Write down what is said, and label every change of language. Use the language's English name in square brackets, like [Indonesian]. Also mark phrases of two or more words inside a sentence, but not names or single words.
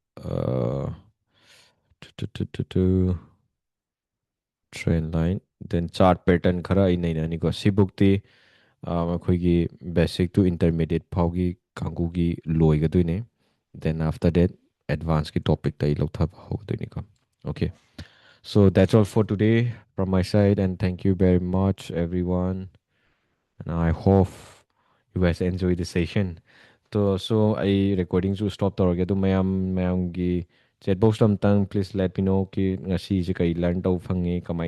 [English] trend line then chart pattern [Manipuri] ꯈꯔ ꯑꯩ ꯅꯩꯅꯅꯤꯀꯣ ꯁꯤꯕꯨꯛꯇꯤ ꯑꯩꯈꯣꯏꯒꯤ [English] basic to intermediate [Manipuri] ꯐꯥꯎꯒꯤ ꯀꯥꯡꯕꯨꯒꯤ ꯂꯣꯏꯒꯗꯣꯏꯅꯦ ꯗꯦꯟ [English] after that advance [Manipuri] ꯇꯣꯄꯤꯛꯇ ꯑꯩ ꯂꯧꯊꯕ ꯍꯧꯒꯗꯣꯏꯅꯤꯀꯣ [English] okay so that's all for today from my side and thank you very much everyone and I hope you guys enjoy the session so [Manipuri] ꯑꯩ ꯔꯦꯀꯣꯔꯗꯤꯡꯁꯨ ꯁ꯭ꯇꯣꯞ ꯇꯧꯔꯒꯦ ꯑꯗꯨ ꯃꯌꯥꯝꯒꯤ ꯆꯦꯠ ꯕꯣꯛꯁꯇ ꯑꯝꯇꯪ [English] please let me know [Manipuri] ꯀꯤ ꯉꯁꯤꯁꯦ ꯀꯩ ꯂꯔꯟ ꯇꯧꯕ ꯐꯪꯉꯤ ꯀꯃꯥꯏꯅ